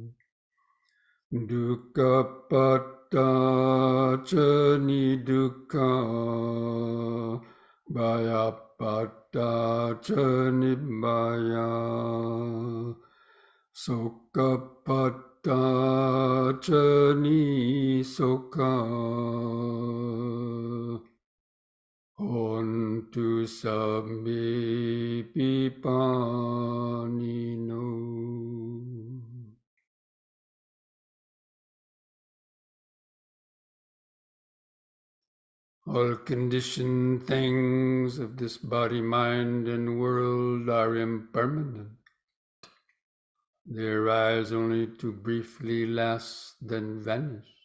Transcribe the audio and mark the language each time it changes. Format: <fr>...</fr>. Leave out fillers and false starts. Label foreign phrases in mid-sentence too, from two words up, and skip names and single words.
<pi>Dukkha patta ca nidukkha bhaya patta ca nibbaya sokha patta ca nisokha hontu sabbe pipanino.</pi> <en>All conditioned things of this body, mind, and world are impermanent. They arise only to briefly last, then vanish.</en>